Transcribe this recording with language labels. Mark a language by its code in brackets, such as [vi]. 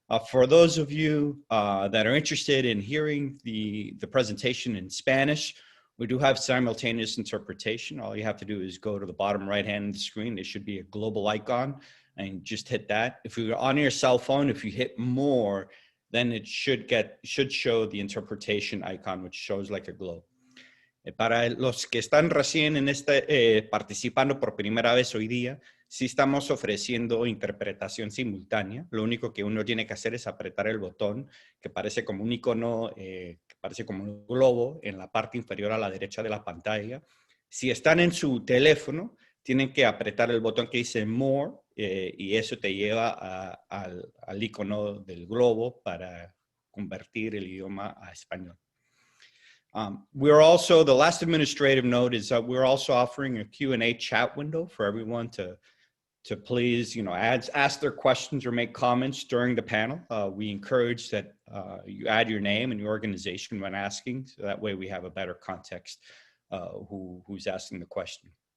[en] For those of you that are interested in hearing the presentation in Spanish, we do have simultaneous interpretation. All you have to do is go to the bottom right hand of the screen. There should be a global icon and just hit that. If you're on your cell phone, if you hit more, then it should show the interpretation icon, which shows like a globe. [es] Para los que están recién en participando por primera vez hoy día, sí estamos ofreciendo interpretación simultánea. Lo único que uno tiene que hacer es apretar el botón que parece como un icono, que parece como un globo en la parte inferior a la derecha de la pantalla. Si están en su teléfono, tienen que apretar el botón que dice More y eso te lleva al icono del globo para convertir el idioma a español. [en] We're also, the last administrative note is that we're also offering a Q&A chat window for everyone to please, ask their questions or make comments during the panel. We encourage that you add your name and your organization when asking, so that way we have a better context who's asking the question.